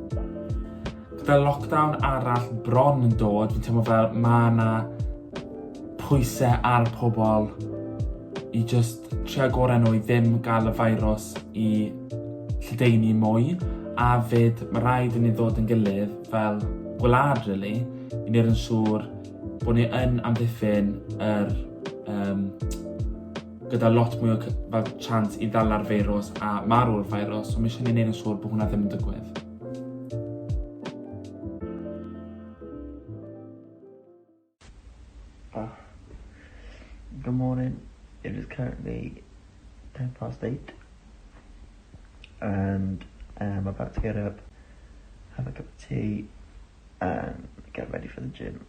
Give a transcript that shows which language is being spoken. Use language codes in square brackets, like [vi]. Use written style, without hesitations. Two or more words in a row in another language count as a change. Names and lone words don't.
[cy] Gyda lockdown arall bron yn dod, fi'n teimlo fel mae yna pwysau ar pobl i just trio gorau nhw i ddim gael y virus i lledaenu mwy, a fyd mae rhaid i ni ddod yn gilydd fel gwlad, really, i wneud yn siŵr bod ni yn amddiffyn gyda lot mwy o fel chance i ddala'r virus a marw'r virus, so mae eisiau ni wneud yn siŵr bod hwnna ddim yn digwydd. [en] Good morning. It is currently 8:10, and I'm about to get up, have a cup of tea, and get ready for the gym.